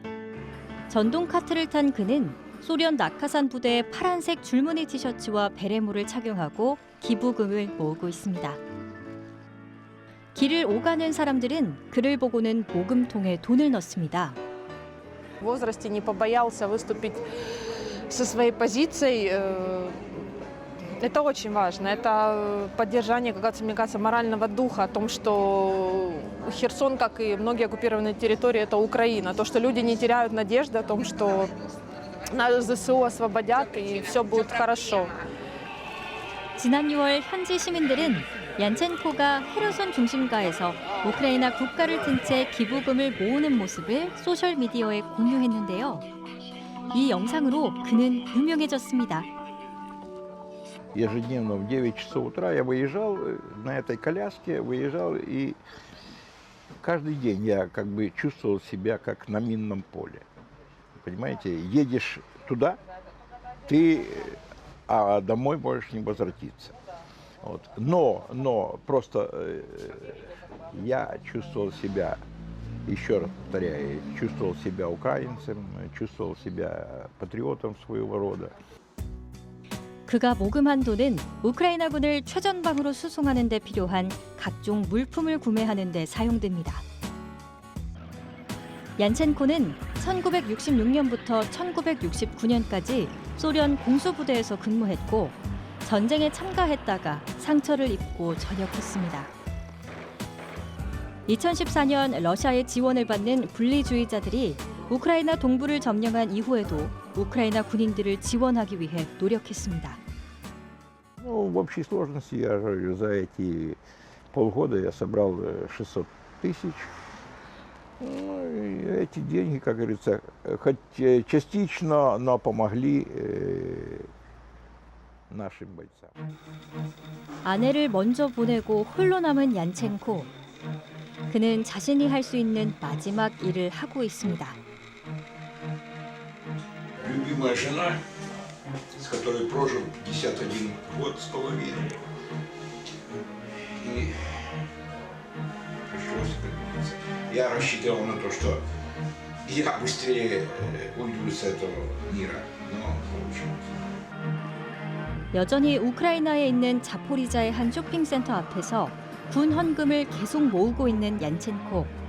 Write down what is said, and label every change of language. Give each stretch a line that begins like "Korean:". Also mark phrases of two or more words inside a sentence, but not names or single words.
Korean: 전동 카트를 탄 그는 소련 낙하산 부대의 파란색 줄무늬 티셔츠와 베레모를 착용하고 기부금을 모으고 있습니다. 길을 오가는 사람들은 그를 보고는 모금통에 돈을 넣습니다.
Russian: В возрасте не побоялся выступить со своей позицией. Это очень важно. Это поддержание, мне кажется, морального духа о том, что Херсон, как и многие оккупированные территории, это Украина. То, что люди не теряют надежды о том, что нас ЗСУ освободят и все будет хорошо.
Korean: 지난 6월 현지 시민들은 얀첸코가 헤르손 중심가에서 우크라이나 국가를 튼 채 기부금을 모으는 모습을 소셜미디어에 공유했는데요. 이 영상으로 그는 유명해졌습니다.
Russian: Ежедневно в 9 часов утра я выезжал на этой коляске, выезжал, и каждый день я как бы чувствовал себя как на минном поле. Понимаете, едешь туда, а домой можешь не возвратиться. Вот. Но просто я чувствовал себя, еще раз повторяю, чувствовал себя украинцем, чувствовал себя патриотом своего рода.
Korean: 그가 모금한 돈은 우크라이나군을 최전방으로 수송하는 데 필요한 각종 물품을 구매하는 데 사용됩니다. 얀첸코는 1966년부터 1969년까지 소련 공수부대에서 근무했고 전쟁에 참가했다가 상처를 입고 전역했습니다. 2014년 러시아의 지원을 받는 분리주의자들이 우크라이나 동부를 점령한 이후에도 우크라이나 군인들을 지원하기 위해 노력했습니다.
Russian: В общей сложности я говорю, за эти полгода я собрал 600 тысяч. И эти деньги, как говорится, хоть частично, но помогли нашим бойцам.
Korean: 아내를 먼저 보내고 홀로 남은 얀첸코. 그는 자신이 할 수 있는 마지막 일을 하고 있습니다.
Russian: Любимая жена с которой прожил 51 год с половиной. И пришлось придуматься. Я рассчитывал на то, что я быстрее уйду с этого мира, но получилось.
Korean: 여전히 우크라이나에 있는 자포리자의 한 쇼핑센터 앞에서 군 헌금을 계속 모으고 있는 얀첸코.